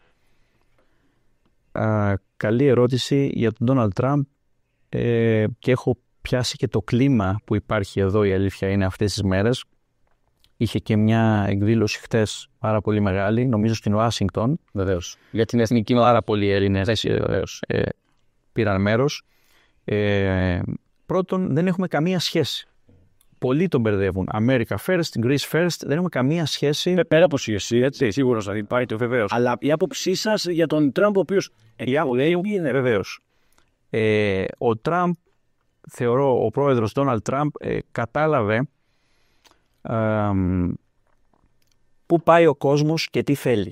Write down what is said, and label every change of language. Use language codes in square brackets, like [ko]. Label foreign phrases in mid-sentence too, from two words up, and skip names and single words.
[el] Καλή ερώτηση για τον Ντόναλντ Τραμπ, και έχω πιάσει και το κλίμα που υπάρχει εδώ, η αλήθεια είναι, αυτές τις μέρες. Είχε και μια εκδήλωση χτες πάρα πολύ μεγάλη, νομίζω στην Ουάσιγκτον. Βεβαίως. Για την εθνική πάρα πολλοί Έλληνες πήραν μέρος. Πρώτον, δεν έχουμε καμία σχέση. Πολλοί τον μπερδεύουν. [en] America first, Greece first, [el] δεν έχουμε καμία σχέση. Πέρα από εσύ, έτσι, σίγουρος θα πάει το βεβαίως. Αλλά η άποψή σας για τον Τραμπ, ο οποίος είναι βεβαίως. Ο Τραμπ, θεωρώ, ο πρόεδρος Ντόναλντ Τραμπ κατάλαβε πού πάει ο κόσμος και τι θέλει.